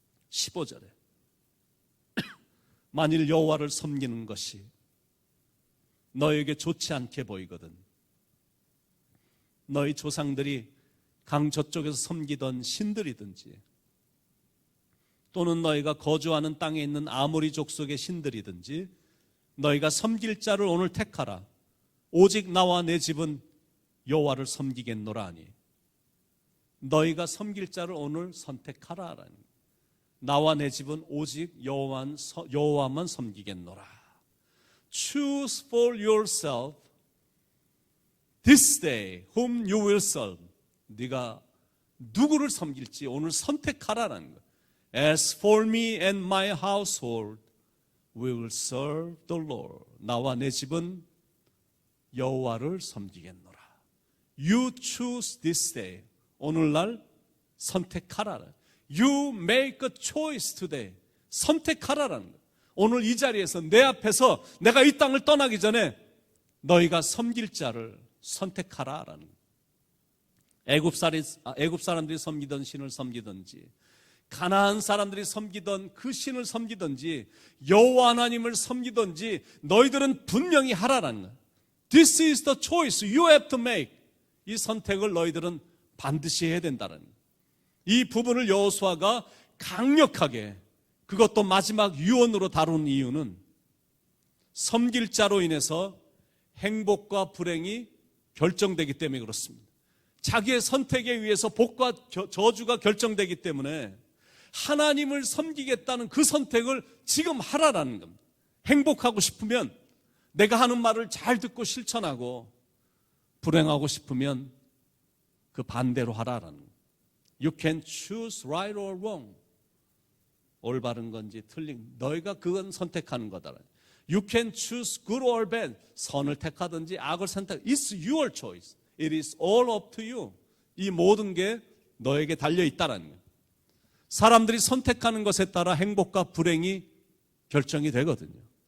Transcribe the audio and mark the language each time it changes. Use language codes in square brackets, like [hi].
[ko] 15절에 만일 여호와를 섬기는 것이 너에게 좋지 않게 보이거든 너희 조상들이 강 저쪽에서 섬기던 신들이든지 또는 너희가 거주하는 땅에 있는 아모리 족속의 신들이든지 너희가 섬길 자를 오늘 택하라. 오직 나와 내 집은 여호와를 섬기겠노라 하니 너희가 섬길 자를 오늘 선택하라. 나와 내 집은 오직 여호와만 섬기겠노라. [en] Choose for yourself this day whom you will serve. [ko] 네가 누구를 섬길지 오늘 선택하라는 거야. [en] As for me and my household, we will serve the Lord. [ko] 나와 내 집은 여호와를 섬기겠노라. [en] You choose this day. [ko] 오늘날 선택하라. [en] You make a choice today. [ko] 선택하라라는 거야. 오늘 이 자리에서 내 앞에서 내가 이 땅을 떠나기 전에 너희가 섬길 자를 선택하라라는 애굽 사람들이 섬기던 신을 섬기든지 가나안 사람들이 섬기던 그 신을 섬기든지 여호와 하나님을 섬기든지 너희들은 분명히 하라라는 거예요. [en] This is the choice you have to make. [ko] 이 선택을 너희들은 반드시 해야 된다는 거예요. 이 부분을 여호수아가 강력하게 그것도 마지막 유언으로 다룬 이유는 섬길 자로 인해서 행복과 불행이 결정되기 때문에 그렇습니다. 자기의 선택에 의해서 복과 저주가 결정되기 때문에 하나님을 섬기겠다는 그 선택을 지금 하라라는 겁니다. 행복하고 싶으면 내가 하는 말을 잘 듣고 실천하고 불행하고 싶으면 그 반대로 하라라는 겁니다. [en] You can choose right or wrong. [ko] 올바른 건지 틀린 너희가 그건 선택하는 거다. [en] You can choose good or bad. [ko] 선을 택하든지 악을 선택. [en] It's your choice. It is all up to you. [ko] 이 모든 게 너에게 달려 있다라는 거예요. 사람들이 선택하는 것에 따라 행복과 불행이 결정이 되거든요.